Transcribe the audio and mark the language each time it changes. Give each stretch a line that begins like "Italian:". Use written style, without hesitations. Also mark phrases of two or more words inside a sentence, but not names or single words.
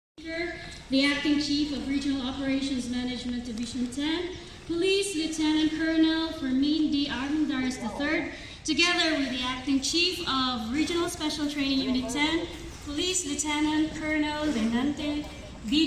English: Speaker, the Acting Chief of Regional Operations Management Division 10, Police Lieutenant Colonel Fermin D. Armendaris III, together with the Acting Chief of Regional Special Training Unit 10, Police Lieutenant Colonel Lenante B.